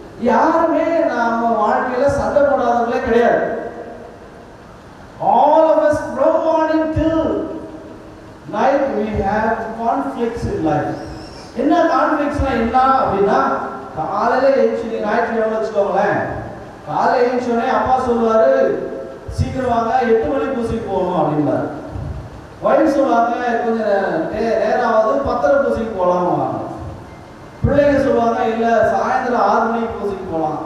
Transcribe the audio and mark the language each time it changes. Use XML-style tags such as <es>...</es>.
<ta>யாருமே நாம வாழ்க்கையில சண்டை போடாதவங்களே கிடையாது.</ta> <en>All of us from morning till night we have conflicts in life.</en> <ta>என்ன கான்ஃப்ளிக்ட்ஸ்னா என்ன அப்படின்னா, காலையில எழுந்துச்சு, நீங்க ஞாயிற்றுக்கிழமை வச்சுக்கோங்களேன், காலையில எழுந்துச்சோடனே அப்பா சொல்லுவாரு சீக்கிரம் வாங்க 8 மணிக்கு பூசைக்கு போகணும் அப்படின்பாரு. ஒய்ஃப் சொல்லுவாங்க கொஞ்சம் நேரம் ஆகுது 10:30 பூசைக்கு போகலாம். பிள்ளைங்க சொல்லுவாங்க இல்ல சாயந்தரம் 6 மணிக்கு பூசைக்கு போகலாம்.</ta>